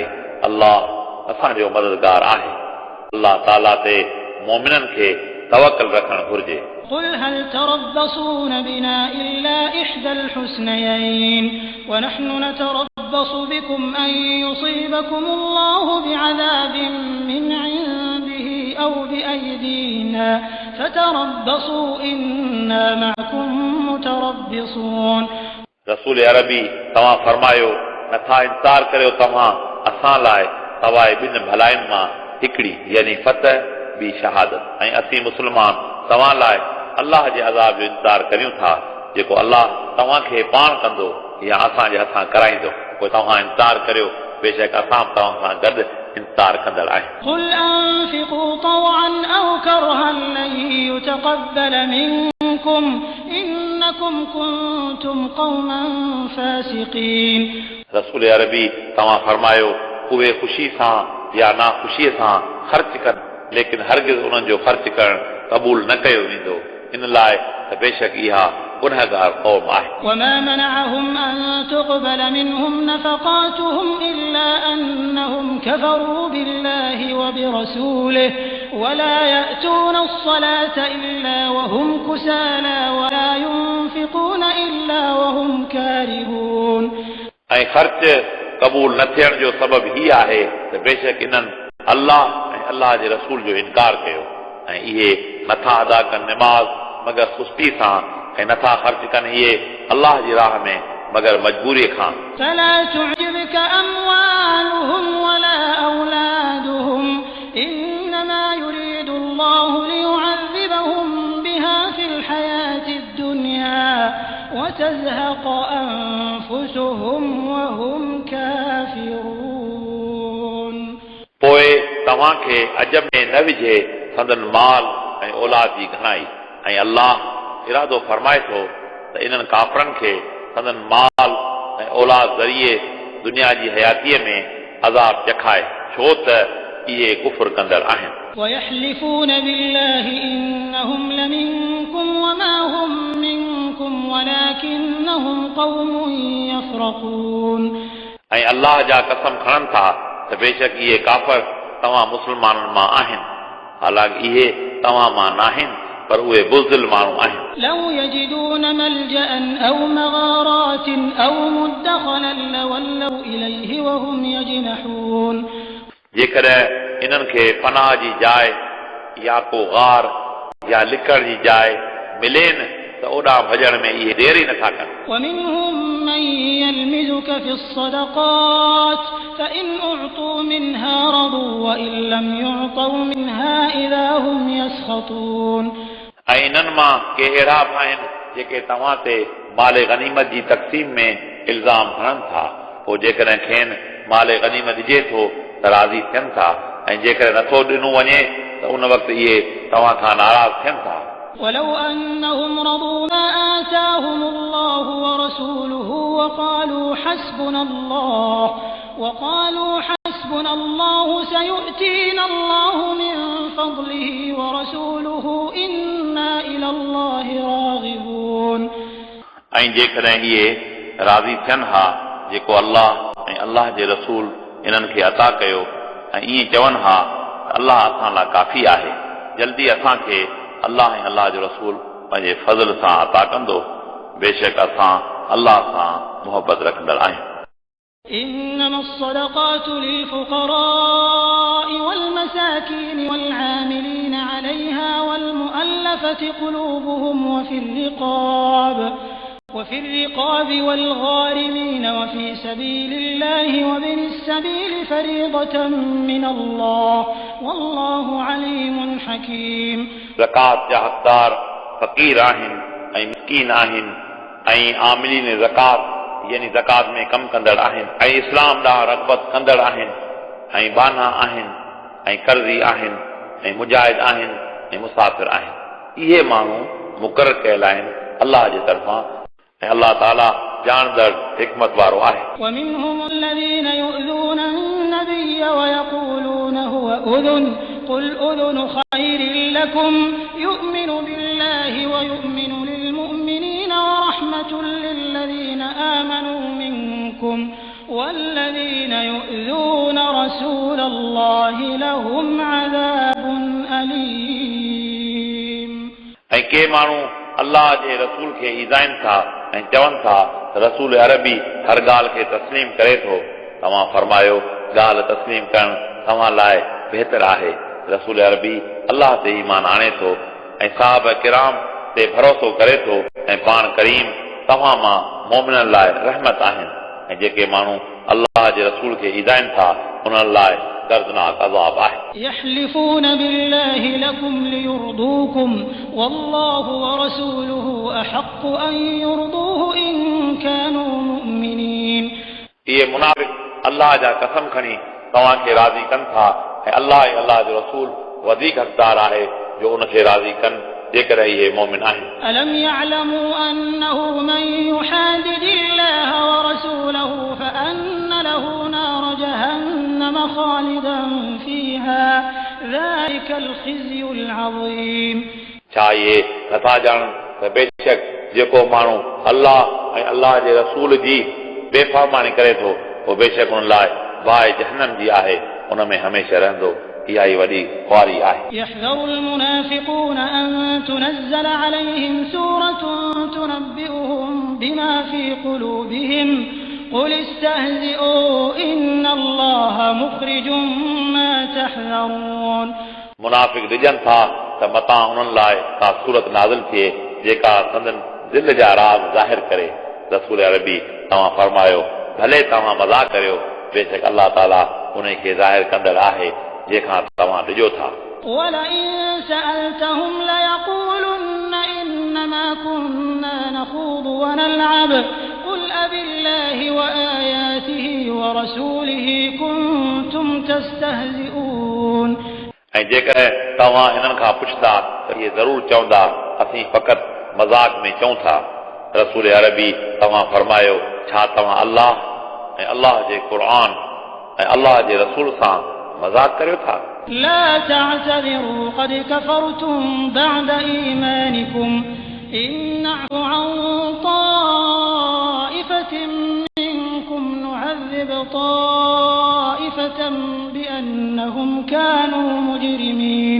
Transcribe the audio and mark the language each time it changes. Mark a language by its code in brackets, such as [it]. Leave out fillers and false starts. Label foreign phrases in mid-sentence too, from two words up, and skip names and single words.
[sd] अल्लाह असांजो मददगार आहे. अल्लाह ताला ते मोमिननि खे तवक्कुल रखणु घुर्जे. [ar] قل هل تربصون بنا إلا إحدى الحسنيين ونحن نتربص بكم أن يصيبكم الله بعذاب من عنده أو بأيدينا فتربصوا إنا معكم متربصون. [sd] रसूल अरबी तव्हां फरमायो नथा इंतज़ार करियो तव्हां असां लाइ सवाइ ॿिनि भलाइनि मां हिकिड़ी यानी फतह ॿी शहादत ऐं असीं मुस्लमान तव्हां लाइ अल्लाह जे अज़ाब जो इंतज़ार करियूं था जेको अल्लाह तव्हांखे पाण कंदो या असांजे हथां कराईंदो. पोइ तव्हां इंतज़ार करियो बेशक असां तव्हां सां गॾु इंतज़ार कंदड़ आहियूं. [ar] قل أنفقوا طوعا أو كرها لن يتقبل منكم إنكم كنتم قوما فاسقين. [sd] रसूल अरबी तव्हां फरमायो उहे ख़ुशी सां या ना ख़ुशीअ सां ख़र्च कनि लेकिन हरगिज़ उन्हनि जो ख़र्च करणु क़बूल न कयो वेंदो इन लाइ त बेशक इहा गुनहगार क़ौम आहे. [ar] وما منعهم أن تقبل منهم نفقاتهم إلا أنهم كفروا بالله وبرسوله ولا يأتون الصلاة إلا وهم كسالى ولا ينفقون إلا وهم كارهون. [sd] ऐं ख़र्च क़बूल न थियण जो सबब ही आहे त बेशक इन्हनि अल्लाह ऐं अल्लाह जे रसूल जो इनकार कयो ऐं इहे नथा अदा कनि निमाज़ मगर सुस्ती सां ऐं नथा ख़र्च कनि इहे अल्लाह जी राह में मगर मजबूरीअ खां. [ar] فلا تعجبك أموالهم ولا أولادهم إنما يريد الله ليعذبهم بها في الحياة الدنيا وتزهق أنفسهم وهم كافرون. [sd] पोइ तव्हांखे अजब में न विझे संदन माल ऐं औलाद जी घणाई ऐं अल्लाह इरादो फरमाए थो त इन्हनि काफ़रनि खे संदन माल ऐं औलाद ज़रिए दुनिया जी हयातीअ में अज़ाब चखाए छो त इहे कुफ़्र कंदड़ आहिनि. [ar] ويحلفون بالله إنهم لمنكم وما هم منكم ولكنهم قوم يفرقون. [sd] ऐं अल्लाह जा कसम खणनि था त बेशक इहे काफ़र तव्हां मुस्लमाननि मां आहिनि हालांकि इहे तव्हां मां नाहिनि पर उहे बुज़दिल माण्हू आहिनि. [ar] لو يجدون ملجأ أو مغارات أو مدخلا لولوا إليه وهم يجنحون. [sd] जेकॾहिं इन्हनि खे पनाह जी जाइ या को गार या लिकड़ जी जाइ मिले न त ओॾां भॼण में इहे देरि ई नथा कनि. [ar] ومنهم من يلمزك في الصدقات فإن أعطوا منها رضوا وإن لم يعطوا منها إذا هم يسخطون. [sd] ऐं इन्हनि मां के अहिड़ा बि आहिनि जेके तव्हां ते माले गनीमत जी तक़सीम में इल्ज़ाम हणनि था, पोइ जेकॾहिं खेनि माले गनीमत ॾिजे थो त राज़ी थियनि था, ऐं जेकॾहिं नथो ॾिनो वञे त उन वक़्तु इहे तव्हां खां नाराज़ थियनि था। [ar] ولو أنهم رضوا ما آتاهم الله ورسوله وقالوا حسبنا الله سيؤتينا الله من فضله ورسوله إنا إلى الله راغبون। [sd] ऐं जेकॾहिं इहे राज़ी थियनि हा जेको अल्लाह ऐं अल्लाह जे रसूल इन्हनि खे अता कयो ऐं ईअं चवनि हा त अल्लाह असां लाइ काफ़ी आहे, जल्दी असांखे अल्लाह ऐं अल्लाह जो रसूल पंहिंजे फज़ल सां अता कंदो, बेशक असां अल्लाह सां मुहबत रखंदड़ आहियूं। [ar] إنما الصدقات للفقراء والمساكين والعاملين عليها والمؤلفة قلوبهم وفي الرقاب والغارمين وفي سبيل الله وابن السبيل فريضة من الله والله عليم حكيم। [sd] ज़कात जा हक़दार फ़क़ीर आहिनि ऐं मिस्कीन आहिनि ऐं आमिलीन ज़कात यानी ज़कात में कम कंदड़ आहिनि ऐं इस्लाम ॾांहुं रग़बत कंदड़ आहिनि ऐं बाना आहिनि ऐं कर्ज़ी आहिनि ऐं मुजाहिद आहिनि ऐं मुसाफ़िर आहिनि। इहे माण्हू मुक़रर कयल आहिनि अल्लाह जे तरफ़ां ऐं अल्लाह ताला ॼाणदड़ हिकमत वारो आहे। [ar] ومنهم الذين يؤذون النبي ويقولون هو أذن قل أذن خير لكم يؤمن بالله ويؤمن للمؤمنين ورحمة للذين آمنوا منكم والذين يؤذون رسول الله لهم عذاب أليم। [sd] ऐं के माण्हू अल्लाह जे रसूल खे ईज़ाइनि था ऐं चवनि था त रसूल अरबी हर ॻाल्हि खे तस्लीम करे थो। तव्हां फरमायो ॻाल्हि तस्लीम करणु तव्हां लाइ बहितर आहे। रसूल अरबी अल्लाह ते ईमान आणे थो ऐं साहब किराम ते भरोसो करे थो ऐं पाण करीम तव्हां मां मोमिननि लाइ रहमत आहिनि। ऐं जेके माण्हू अल्लाह जे रसूल खे ईज़ाइनि था उन्हनि लाइ दर्दनाक अज़ाब आहे। [ar] يحلفون بالله لكم ليرضوكم والله ورسوله أحق أن يرضوه إن كانوا مؤمنين। [sd] इहे मुनाफ़िक़ अल्लाह जा कसम खणी तव्हां खे राज़ी कनि था ऐं अल्लाह ऐं अल्लाह जो रसूल वधीक हक़दार आहे जो उनखे राज़ी कनि जेकर इहे मोमिन आहिनि। [ar] ألم يعلموا أنه من يحادد الله ورسوله فأن له نار جهنم خالدا فيها ذلك الخزي العظيم। [sd] छा इहे नथा ॼाणनि त बेशक जेको माण्हू अल्लाह ऐं अल्लाह जे रसूल जी बेफ़रमानी करे थो पोइ बेशक उन लाइ बाहि जहन्नम जी आहे, उन में हमेशह रहंदो। इहा ई वॾी ख़्वारी आहे। [ar] يحذر المنافقون أن تنزل عليهم سورة تنبئهم بما في قلوبهم قل استهزئوا إن الله مخرج ما تحذرون। [sd] मुनाफ़िक़ ॾिजनि था त मतां उन्हनि लाइ का सूरत नाज़िल थिए जेका संदन दिल जा राज़ ज़ाहिर करे। रसूल अरबी तव्हां फरमायो भले तव्हां मज़ाक करियो, बेशक अल्लाह ताला उन खे ज़ाहिर कंदड़ आहे जेखां तव्हां ॾिजो था। [ar] ولئن سألتهم ليقولن إنما كنا نخوض ونلعب قل أبالله وآياته ورسوله كنتم تستهزئون। [sd] ऐं जेकॾहिं तव्हां हिननि खां पुछंदा त इहे ज़रूरु चवंदा असीं फ़क़ति मज़ाक में चऊं था। रसूल अरबी तव्हां फरमायो छा तव्हां अल्लाह ऐं अल्लाह जे क़ुर ऐं अल्लाह जे रसूल सां मज़ाक करियो था। [ar] لا تعتذروا قد كفرتم بعد إيمانكم إن نعفو عن طائفة منكم نعذب طائفة بأنهم كانوا مجرمين।